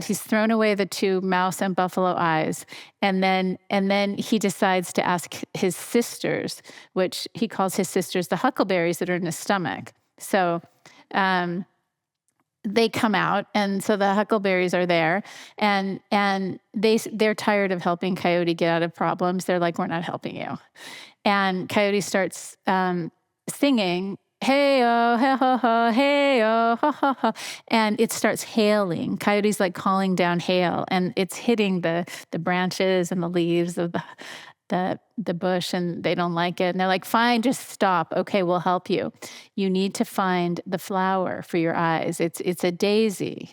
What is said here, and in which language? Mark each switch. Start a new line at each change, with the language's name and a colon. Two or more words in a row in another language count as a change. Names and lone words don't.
English: He's thrown away the 2 mouse and buffalo eyes. And then he decides to ask his sisters, which he calls his sisters the huckleberries that are in his stomach. So they come out, and so the huckleberries are there, and they're tired of helping Coyote get out of problems. They're like, we're not helping you. And Coyote starts singing, hey-oh, hey-ho-ho, hey-oh, ha-ha-ha. And it starts hailing. Coyote's calling down hail, and it's hitting the branches and the leaves of the bush, and they don't like it. And they're like, fine, just stop. Okay, we'll help you. You need to find the flower for your eyes. It's a daisy.